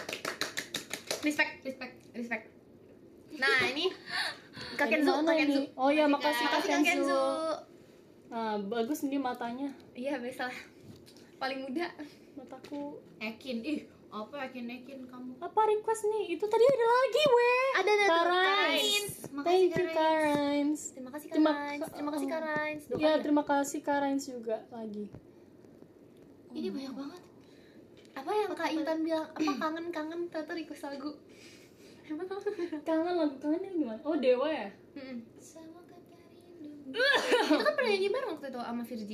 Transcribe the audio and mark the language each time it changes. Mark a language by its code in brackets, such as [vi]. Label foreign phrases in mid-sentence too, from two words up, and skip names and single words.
[id] Respect. Nah, ini Kak Kenzo. Oh iya, makasih Kak Makasih Kak Kenzo. Kenzo. Nah, bagus nih matanya. Iya, biasalah. Paling muda. Mataku. Ekin. Apa Ekin kamu? Apa request nih? Itu tadi ada lagi, weh. Ada tuh. Karains. Makasih, [en] Thank you, [id] Karains. Karains. Terima kasih Kak Terima- Rains. Terima kasih Kak Rains. Iya, terima kasih Karains juga lagi. Ini banyak banget. Apa yang Kak Intan bilang? Apa kangen ternyata request lagu. Emang kamu? Kangen lagu kangennya gimana? Oh, Dewa ya? Sama kata rindu. Kita kan pernah nyanyi bareng waktu itu sama Virgi.